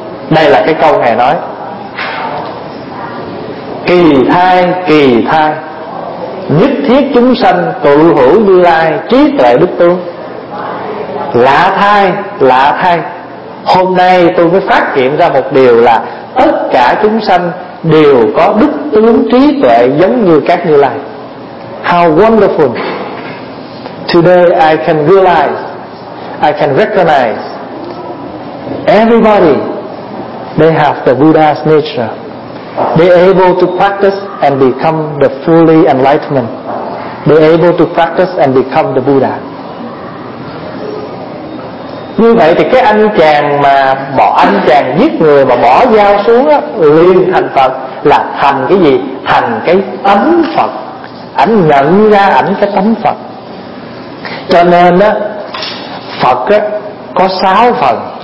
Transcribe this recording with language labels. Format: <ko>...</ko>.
<vi>Đây là cái câu Ngài nói: kỳ thai, kỳ thai, nhất thiết chúng sanh tự hữu Như Lai trí tuệ đức tướng. Lạ thai, lạ thai, hôm nay tôi mới phát hiện ra một điều là tất cả chúng sanh đều có đức tướng trí tuệ giống như các Như Lai.</vi> <en>How wonderful. Today I can realize, I can recognize everybody, they have the Buddha's nature. They're able to practice and become the fully enlightened. They're able to practice and become the Buddha.</en> <vi>Như vậy thì cái anh chàng mà bỏ, anh chàng giết người mà bỏ dao xuống á, liền thành Phật. Là thành cái gì? Thành cái tánh Phật. Ảnh nhận ra ảnh cái tánh Phật. Cho nên á, Phật á, có 6 phần.</vi>